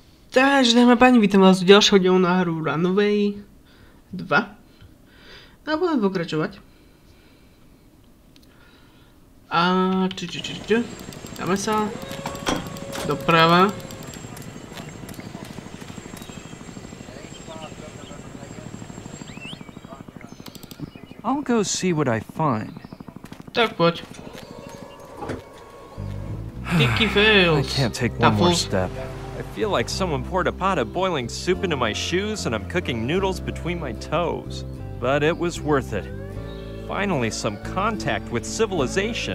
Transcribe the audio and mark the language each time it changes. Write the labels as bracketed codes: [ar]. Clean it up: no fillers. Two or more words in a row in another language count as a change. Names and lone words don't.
[sk] Takže, dámy a páni, vítam vás v ďalšieho dielu na hru Runaway 2. A budeme pokračovať. A dáme sa doprava. [en] I'll go see what I find. [sk] Tak poď. [en] Sticky fails. I can't take one more step. I feel like someone poured a pot of boiling soup into my shoes and I'm cooking noodles between my toes. But it was worth it. Finally, some contact with civilization.